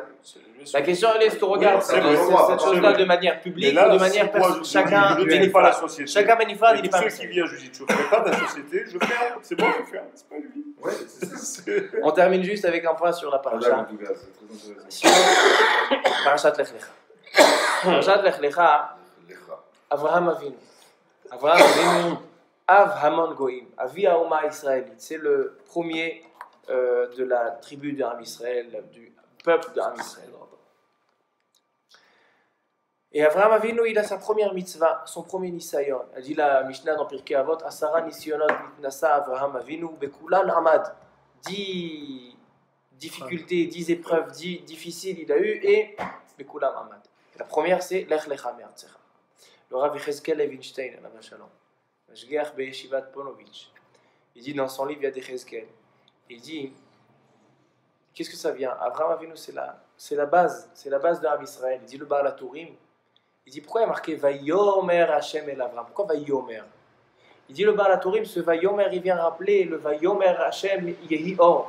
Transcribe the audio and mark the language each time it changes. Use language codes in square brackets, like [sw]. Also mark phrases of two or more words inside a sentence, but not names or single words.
[fr] La question elle est, est-ce qu'on regarde c'est cette vrai, cette chose-là vrai. de manière publique Mais là, ou de manière chacun je ne connais pas la société. Chacun manifeste, il Et n'est tous pas ceux qui viennent, je dis, tu ne fais pas de la société, je ferme, c'est bon, je ferme, c'est pas lui. Ouais, c'est ça. On termine juste avec un point sur la En paracha. tout cas, c'est très intéressant. Sur Parashat Lech Lecha. Parashat Lech Lecha, Avraham Avinu. [he] אברהם אבינו, אב המון גוים, אבי האומה israélite. [fr] C'est le premier de la tribu d' [he] עם ישראל, [fr] du peuple d' [he] עם ישראל. [fr] Et Avraham Avinu, il a sa première mitzvah, son premier nisayon. Elle dit la Mishnah dans Pirkei Avot, [he] עשרה נסיונות נתנסה אברהם אבינו בכולן עמד. [fr] 10 difficultés, 10 épreuves, 10 difficiles il a eu et [he] בכולן עמד. [fr] La première c'est [he] לך לך מארצך. [fr] Le Rav Yechezkel Levinstein, [he] עליו השלום, משגיח בישיבת פוניבז, [fr] il dit dans son livre Yad Yechezkel, il dit qu'est-ce que ça vient? Avraham Avinu c'est la base de [he] עם ישראל. [fr] Il dit le Baal HaTurim. Il dit pourquoi il y a marqué [he] ויאמר השם אל אברם? [fr] Pourquoi Vayomer? Il dit le Baal HaTurim, ce Vayomer il vient rappeler le [he] ויאמר השם יהי אור.